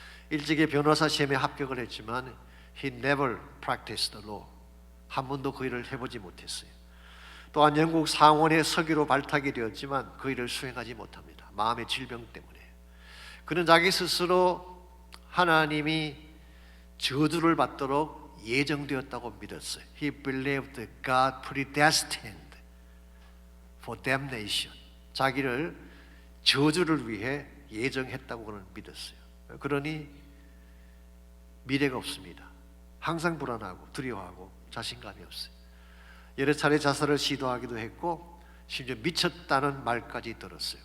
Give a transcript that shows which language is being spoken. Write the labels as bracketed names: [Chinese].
[Korean] 일찍이 변호사 시험에 합격을 했지만 [English] he never practiced the law, [Korean] 한 번도 그 일을 해보지 못했어요. 또한 영국 상원의 서기로 발탁이 되었지만 그 일을 수행하지 못합니다. 마음의 질병 때문에. 그는 자기 스스로 하나님이 저주를 받도록 예정되었다고 믿었어요. [English] He believed God predestined for damnation. [Korean] 자기를 저주를 위해 예정했다고 그는 믿었어요. 그러니 미래가 없습니다. 항상 불안하고 두려워하고 자신감이 없어요. 여러 차례 자살을 시도하기도 했고 심지어 미쳤다는 말까지 들었어요.